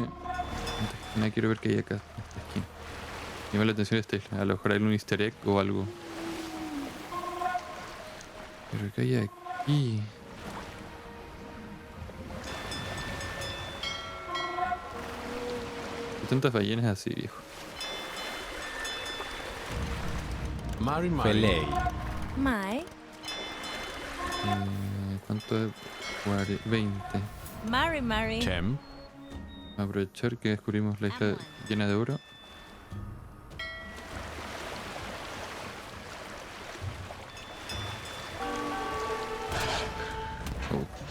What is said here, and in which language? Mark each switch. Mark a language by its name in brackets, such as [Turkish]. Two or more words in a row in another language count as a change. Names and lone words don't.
[Spanish] Antes que nada quiero ver qué hay acá en esta esquina. Llama la atención esta isla. A lo mejor hay un [English] easter egg [Spanish] o algo. Pero ¿qué hay aquí? ¿Qué tantas ballenas así, viejo? [Mapuche] Mari Mari. [Spanish] Mai. ¿Cuánto es? 20. Mari. Chem. Aprovechar que descubrimos la isla llena de oro. Oh.